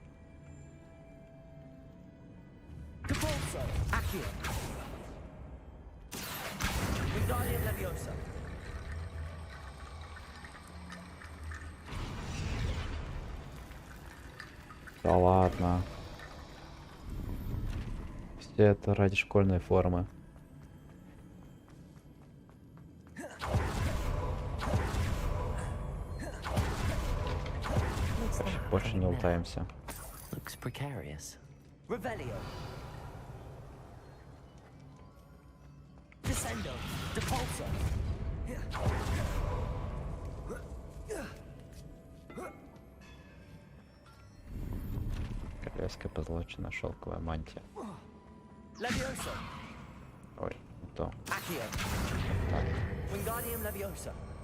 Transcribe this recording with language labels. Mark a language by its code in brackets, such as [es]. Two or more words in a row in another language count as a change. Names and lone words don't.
[en] Depulso. Accio. Wingardium Leviosa. [ru] Да ладно. Все это ради школьной формы. Больше не лутаемся. [en] Looks precarious. Revelio. Descendo. Depulso. [ru] Королевская позолоченная шелковая мантия. [en] Levioso. [ru] Ой, не то. [en] Accio. [ru] Так. [en] Wingardium Leviosa.